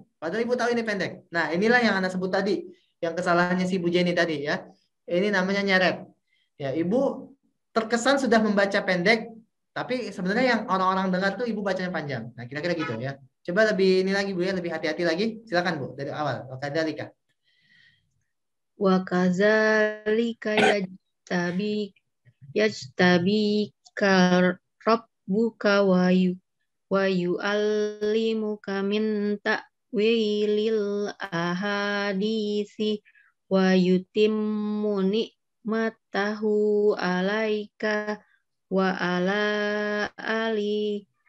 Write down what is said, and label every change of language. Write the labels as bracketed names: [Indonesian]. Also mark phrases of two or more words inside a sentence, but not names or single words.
[Indonesian] Padahal Ibu tahu ini pendek. Nah, inilah yang Anda sebut tadi, yang kesalahannya si Bu Jenny tadi ya. Ini namanya nyeret. Ya, Ibu terkesan sudah membaca pendek, tapi sebenarnya yang orang-orang dengar tuh Ibu bacanya panjang. Nah, kira-kira gitu ya. Coba lebih ini lagi Bu ya, lebih hati-hati lagi. Silakan Bu dari awal. [Arabic] Wakadzalika. وكذلك يجتبيك ربك ويعلمك من تأويل الأحاديث ويتم نعمته عليك وعلى آل